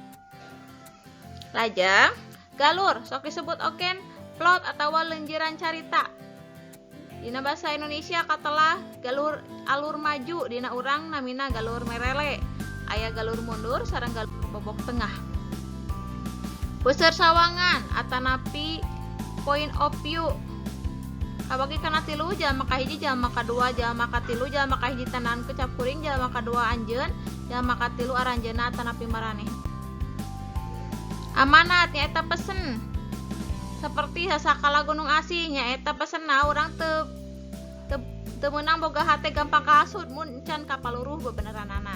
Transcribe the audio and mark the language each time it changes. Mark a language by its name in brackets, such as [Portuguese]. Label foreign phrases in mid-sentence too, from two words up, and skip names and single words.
[Sundanese] Lajeng galur sok disebut oken plot atawa leunjeuran carita. Dina bahasa Indonesia katelah galur alur maju, dina urang namina galur merele. Aya galur mundur sareng galur bobok tengah. Puseur sawangan atanapi [English] point of view. [Sundanese] Kabagi kana 3 jalma kahiji, jalma kadua, jalma katilu, jalma kahiji tanahan kecapuring, jalma kadua anjeun, jalma katilu aranjeunna atanapi maraneh. Amanat nyaeta pesen. Seperti sasakala gunung asih nyaeta pesenna urang teu meunang boga hate gampang kahasut mun can kapaluruh bebeneranana.